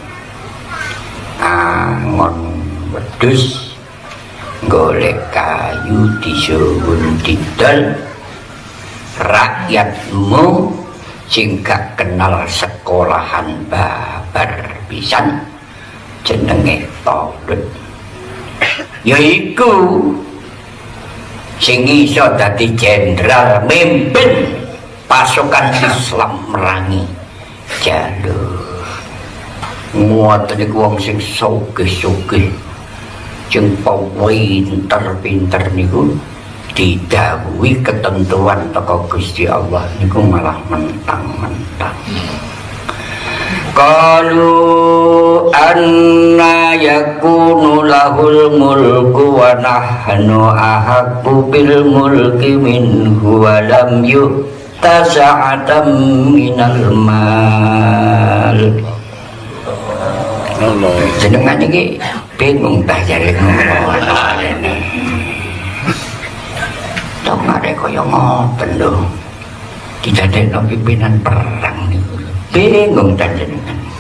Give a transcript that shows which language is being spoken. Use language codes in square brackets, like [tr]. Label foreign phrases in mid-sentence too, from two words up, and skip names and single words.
[jv] angon wedhus golek kayu disuwun didol, rakyatmu sing gak kenal sekolahan babar pisan jenenge Talut, yaiku sing iso dadi jenderal mimpin pasukan Islam merangi Jalut. Ngoten niku wong sing sugih-sugih sing pinter-pinter niku didhawuhi ketentuan teko Gusti Allah niku malah mentang-mentang. [ar] قالوا أنى يكون له الملك ونحن أحق بالملك منه ولم يؤت سعة من المال. [jv] Jenengan iki bingung ta jare ngono rene. Tok arek kaya ngoten lho. Didadekno pimpinan perang niku. Bingung ta jenengan.